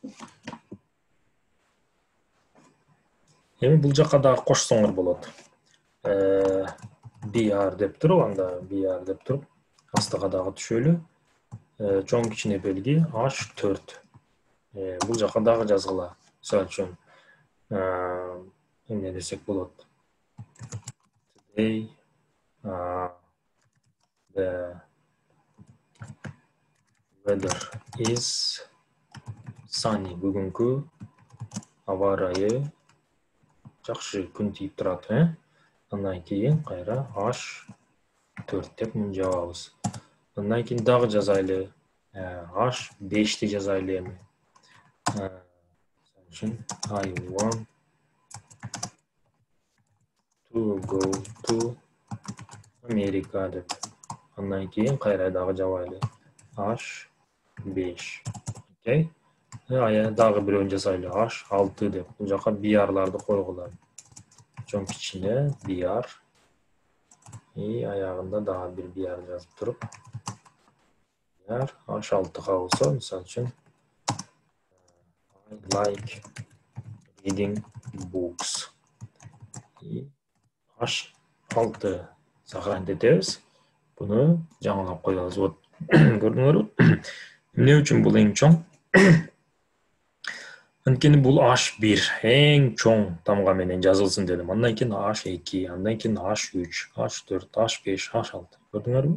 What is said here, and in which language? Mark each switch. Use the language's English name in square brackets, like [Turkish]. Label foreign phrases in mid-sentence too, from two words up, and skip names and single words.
[Kyrgyz] Эми бул жакка дагы кошсоңор болот. BR деп туруп, анда BR деп туруп, астыга дагы түшөлү. Чоң кичине белги H4. Бул жакка дагы жазгыла. Мисалы үчүн эмне десек болот. [English] Today the weather is sunny. [Kyrgyz] Бүгүнкү аба ырайы жакшы, күн тийип турат. Андан кийин кайра H4 деп муну жабабыз. Андан кийин дагы жазайлы. H5 жазайлы эми. [English] I want to go to America деп. [Kyrgyz] Андан кийин кайра дагы жабайлы. H5. Окей. Дагы бирөөнү жасайлы. H6 деп. Бул жака BR-ларды койгула. Чоң кичине BR. И аягында дагы бир BR жазып туруп. BR H6-га болсо, мисалы үчүн [English] I like reading books. [Kyrgyz] И H6 сохранить этебиз. Буну жаңылап коебуз. Вот көрдүңөрбү? Эмне үчүн бул эң чоң? Анткени бул H1 эң чоң тамга менен жазылсын дедим. Андан кийин H2, андан кийин H3, H4, H5, H6. Көрдүңөрбү?